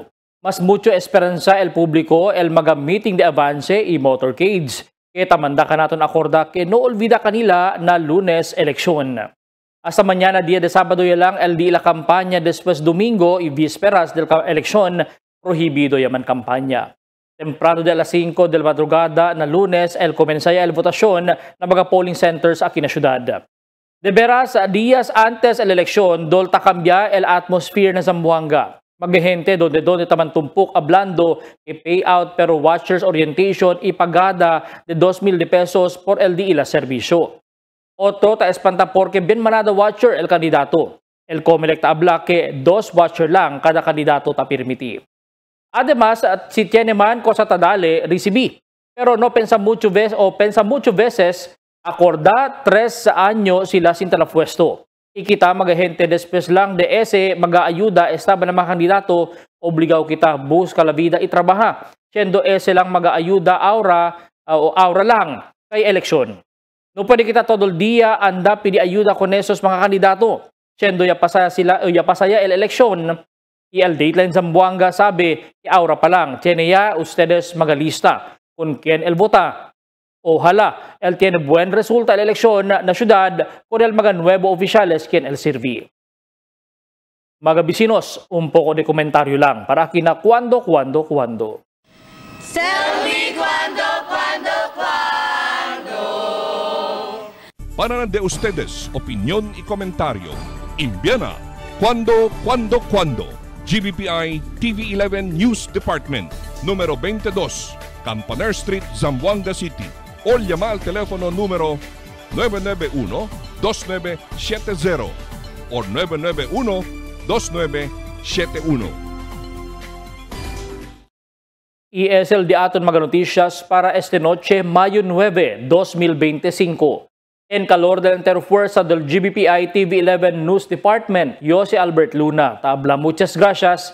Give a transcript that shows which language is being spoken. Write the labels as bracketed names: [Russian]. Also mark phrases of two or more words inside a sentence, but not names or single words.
[Chavacano] Mas mucho esperanza el público el mga meeting de avance y motorcades. Kita manda ka naton akorda que no olvida kanila na lunes eleksyon. Hasta mañana día de sábado ya lang el di la campaña después domingo y vísperas del eleksyon prohibido yaman kampanya. Temprano de alas 5 del madrugada na lunes el comenzaya el votasyon na mga [English] polling centers [Chavacano] aquí na syudad. De veras, días antes el eleksyon, dolta cambia el atmosphere na Zamboanga. Maghihente donde taman tumpok hablando que payout pero [English] watchers orientation [Chavacano] y pagada de 2,000 pesos por el di la servisyo. Otro ta espanta porque bien manada watcher el kandidato. El Comelec ta habla que 2 watcher lang kada kandidato ta permiti. Además, si tiene man cosa ta dale, recibí. Pero no pensa mucho veces acorda 3 años sila sin talapuesto. Ikita magahente después lang de ese mag-aayuda estaba na mga kandidato, obligaw kita busca la vida y trabaja. Siendo ese lang mag-aayuda aura lang kay eleksyon. No pwede kita todo el día anda pidi ayuda con esos mga kandidato. Siendo ya pasaya el eleksyon. Y el Dateline Zamboanga sabi, aura pa lang. Tiene ya ustedes magalista con quien el vota. Ojalá, él tiene buen resulta en la elección na syudad con el mga nuevo oficiales quien el sirvi. Mga bisinos, un poco de komentaryo lang para aquí na cuando. [English] Tell me cuando. [Chavacano] Para de ustedes, opinión y comentario. Envíana cuando. GBPI TV11 News Department, número 22, Campaner Street, Zamboanga City. O llama al teléfono número 991-2970 o 991-2971. Y es el de aton mga noticias para este noche, Mayo 9, 2025. En calor de la interfuerza del GBPI TV11 News Department, yo si Albert Luna. Tabla, muchas gracias.